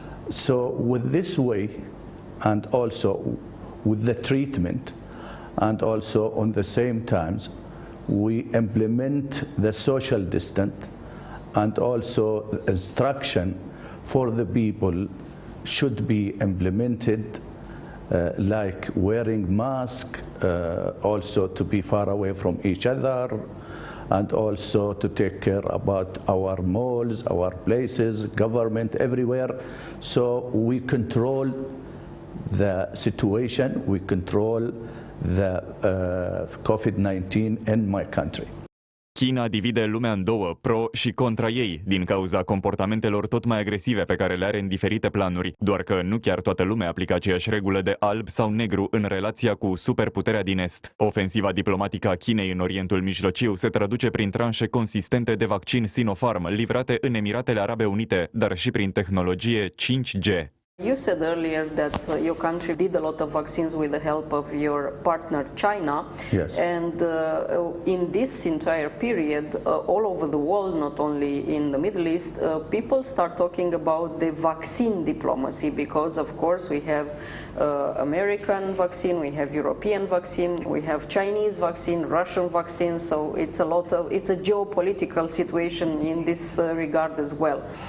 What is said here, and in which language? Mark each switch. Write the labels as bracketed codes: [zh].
[en] So with this way, and also with the treatment, and also on the same times we implement the social distance, and also instruction for the people should be implemented, like wearing mask, also to be far away from each other, and also to take care about our malls, our places, government, everywhere. So we control the situation, we control the COVID-19 in my country. [ro] China divide lumea în două, pro și contra ei, din cauza comportamentelor tot mai agresive pe care le are în diferite planuri, doar că nu chiar toată lumea aplică aceeași regulă de alb sau negru în relația cu superputerea din Est. Ofensiva diplomatică a Chinei în Orientul Mijlociu se traduce prin tranșe consistente de vaccin Sinopharm livrate în Emiratele Arabe Unite, dar și prin tehnologie 5G. [en] You said earlier that your country did a lot of vaccines with the help of your partner China. Yes. And in this entire period, all over the world, not only in the Middle East, people start talking about the vaccine diplomacy because, of course, we have American vaccine, we have European vaccine, we have Chinese vaccine, Russian vaccine, so it's a geopolitical situation in this regard as well.